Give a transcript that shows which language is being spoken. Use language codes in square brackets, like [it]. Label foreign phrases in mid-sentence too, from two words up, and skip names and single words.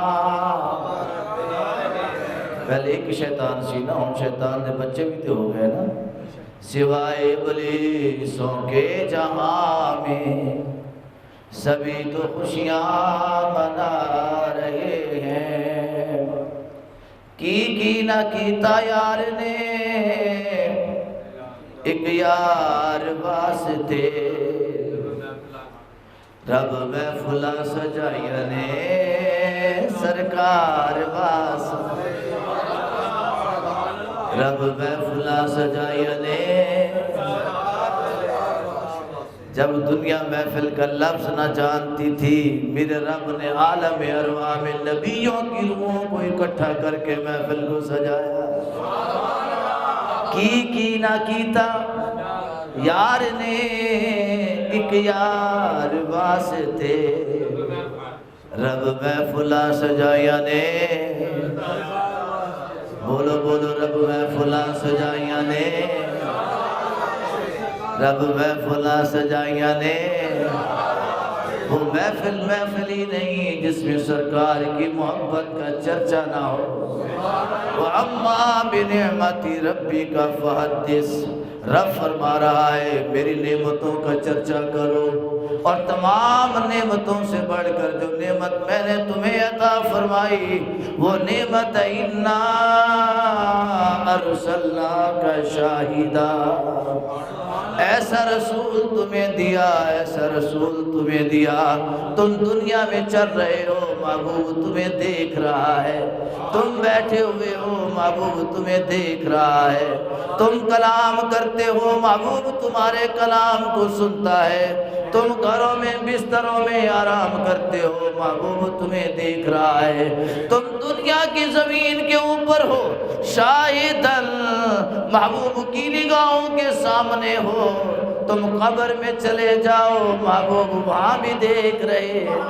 [pa] پہلے ایک شیطان سی نا ان شیطان دے بچے [ur] بھی تو ہو گئے نا سوائے ابلیسوں کے جہاں میں سبھی تو خوشیاں منا رہے ہیں [pa] کی نہ کیتا یار نے ایک یار واسطے رب محفلاں سجائیاں نے سرکار واسطے رب محفلاں سجائیاں نے [ur] جب دنیا محفل کا لفظ نہ جانتی تھی میرے رب نے عالم ارواح میں نبیوں کی روحوں کو اکٹھا کر کے محفل کو سجایا [pa] کی نہ کیتا یار نے ایک یار واسطے رب محفلاں سجائیاں نے، بولو بولو رب محفلاں سجائیاں نے، رب محفلاں سجائیاں نے۔ [ur] وہ محفل محفل ہی نہیں جس میں سرکار کی محبت کا چرچا نہ ہو۔ [ar] وَأَمَّا بِنِعْمَتِ رَبِّكَ فَحَدِّثْ، [ur] رب فرما رہا ہے میری نعمتوں کا چرچا کرو، اور تمام نعمتوں سے بڑھ کر جو نعمت میں نے تمہیں عطا فرمائی وہ نعمت اِنَّا [ar] أَرْسَلْنَاكَ شَاهِدًا، [ur] ایسا رسول تمہیں دیا، ایسا رسول تمہیں دیا، تم دنیا میں چل رہے ہو، محبوب تمہیں دیکھ رہا ہے، تم بیٹھے ہوئے ہو، محبوب تمہیں دیکھ رہا ہے، تم کلام کرتے ہو، محبوب تمہارے کلام کو سنتا ہے، تم گھروں میں بستروں میں آرام کرتے ہو، محبوب تمہیں دیکھ رہا ہے، تم دنیا کی زمین کے اوپر ہو، شاہداً محبوب کی نگاہوں کے سامنے ہو، تم قبر میں چلے جاؤ، محبوب وہاں بھی دیکھ رہے۔